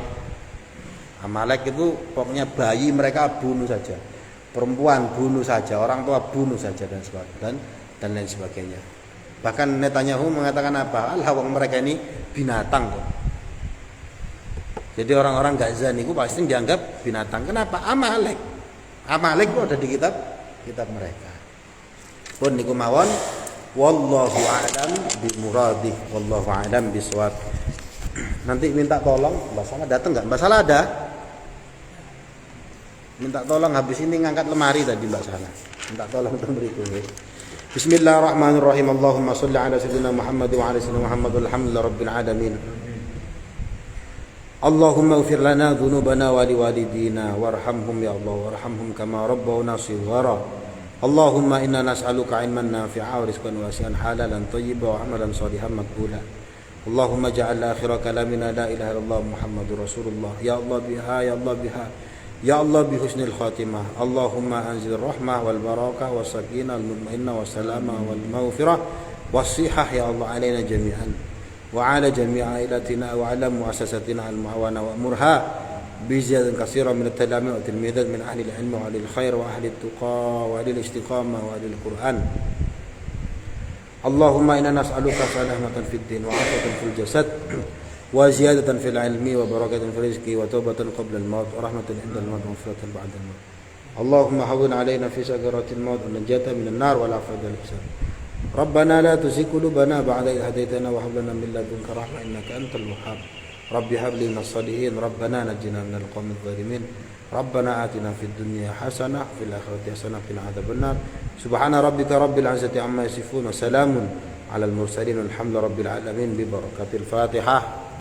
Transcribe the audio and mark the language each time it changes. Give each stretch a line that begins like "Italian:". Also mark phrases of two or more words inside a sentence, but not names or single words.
Indonesian: Amalek itu pokoknya bayi mereka bunuh saja, perempuan bunuh saja, orang tua bunuh saja dan sebagainya dan lain sebagainya. Bahkan Netanyahu mengatakan apa? Wong mereka ini binatang kok. Jadi orang-orang Gaza niku pasti dianggap binatang. Kenapa? Amalek. Amalek itu ada di kitab mereka.
Javanese: Pun niku mawon,
Arabic: والله أعلم بمراده، والله أعلم بالصواب.
Indonesian: Nanti minta tolong Mbak Salah datang enggak? Mbak Salah ada? Minta tolong habis ini ngangkat lemari tadi Mbak Salah. Minta tolong berikut.
Arabic: بسم الله الرحمن الرحيم. اللهم صل على سيدنا محمد وعلى سيدنا محمد والحمد لله رب العالمين. اللهم اغفر لنا ذنوبنا ولوالدينا وارحمهم يا الله وارحمهم كما ربونا صغارا. اللهم إنا نسألك علما نافعا ورزقا واسعا حلالا طيبا وعملا صالحا مقبولا. اللهم اجعل آخر كلامنا لا إله إلا الله محمد رسول الله. يا الله بها يا الله بها يا الله بحسن الخاتمة. اللهم أنزل الرحمة والبركة والسكينة والمطمئنة والسلامة والمغفرة والصحة يا الله علينا جميعا وعلى جميع عائلتنا وعلى مؤسستنا المعاونة وأمرها بزيادة كثيرا من التلاميذ والتلميذات من أهل العلم وأهل الخير وأهل التقى وأهل الاستقامة وأهل القرآن. اللهم إنا نسألك سلامة في الدين وعافية في الجسد وزيادة في العلم وبركة في الرزق وتوبة قبل الموت ورحمة عند الموت ومغفرة بعد الموت. اللهم هون علينا في سكرات الموت ونجاة من النار والعفو والإحسان. ربنا لا تزغ قلوبنا بعد إذ هديتنا وهب لنا من لدنك رحمة إنك أنت الوهاب. رب هب لي من الصالحين. ربنا نجنا من القوم الظالمين. ربنا آتنا في الدنيا حسنة في الآخرة حسنة وقنا عذاب النار. سبحان ربك رب العزة عما يصفون وسلام على المرسلين والحمد لله رب العالمين ببركة الفاتحة.